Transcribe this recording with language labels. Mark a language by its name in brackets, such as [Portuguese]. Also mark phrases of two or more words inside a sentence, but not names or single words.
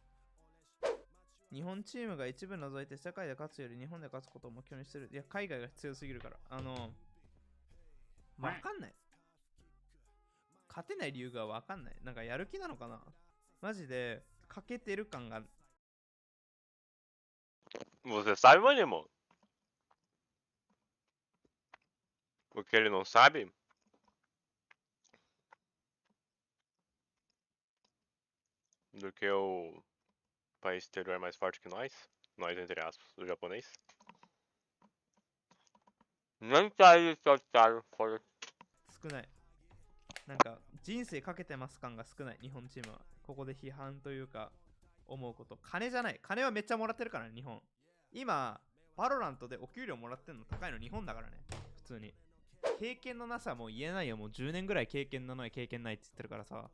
[Japanese] 日本チームが一部除いて世界で勝つより日本で勝つことを目標にしてる。いや、海外が強すぎるから。わかんない。勝てない理由がわかんない。なんかやる気なのかな。マジで、欠けてる感が。 [Portuguese] Você sabe, Manimo? O que ele não sabe? Do que o país exterior é mais forte que nós? Nós, entre aspas, o japonês. Nem tá aí, seu otário, foda-se. [Japanese] 少ない。なんか、人生かけてます感が少ない、日本チームは。ここで批判というか、思うこと。金じゃない。金はめっちゃもらってるからね、日本。今、バロラントでお給料もらってんの高いの日本だからね。普通に。経験のなさもう言えないよ。もう10年ぐらい経験のない経験ないって言ってるからさ。